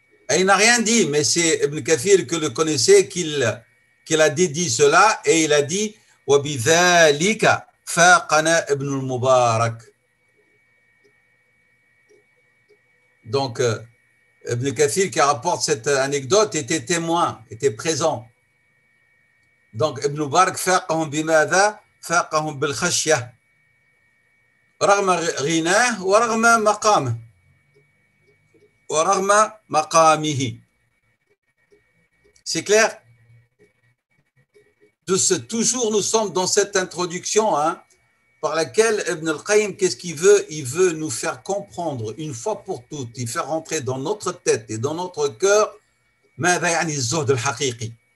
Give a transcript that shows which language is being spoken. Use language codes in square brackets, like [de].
[fr] Et il n'a rien dit, mais c'est Ibn Kathir que le connaissait qu'il a dédié cela, et il a dit [ar] وَبِذَلِكَ فَاقَنَا [fr] Ibn al-Mubarak. Donc, Ibn Kathir qui rapporte cette anecdote était témoin, était présent. [ar] Donc, Ibn Mubarak فَاقَهُمْ بِمَاذَا فَاقَهُمْ بِالْخَشْيَةِ رغم غناه ورغم مقامه ورغم مقامه. [fr] C'est clair? Toujours nous sommes dans cette introduction par laquelle Ibn al-Qayyim, qu'est-ce qu'il veut? Il veut nous faire comprendre une fois pour toutes, il fait rentrer dans notre tête et dans notre cœur [ar] ماذا يعني الزهد الحقيقي.